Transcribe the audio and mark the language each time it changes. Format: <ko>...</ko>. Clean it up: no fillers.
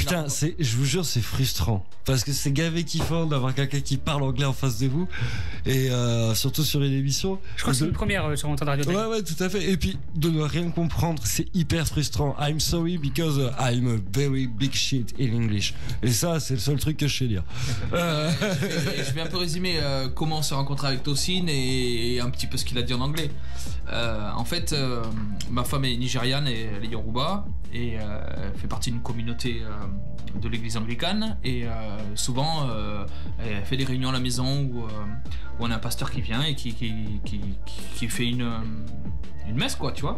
<fr>Putain, je vous jure, c'est frustrant parce que c'est gavé kiffant d'avoir quelqu'un qui parle anglais en face de vous et surtout sur une émission. Je crois que c'est une première sur Entendre Radio. Ouais, tout à fait. Et puis de ne rien comprendre, c'est hyper frustrant.</fr> <en>I'm sorry because I'm a very big shit in English.</en> <fr>Et ça, c'est le seul truc que je sais dire. Je vais un peu résumer comment on s'est rencontré avec Toussine et un petit peu ce qu'il a dit en anglais. En fait, ma femme est nigériane et elle est Yoruba et elle fait partie d'une communauté de l'église anglicane et souvent elle fait des réunions à la maison où on a un pasteur qui vient et qui fait une messe, quoi, tu vois.</fr>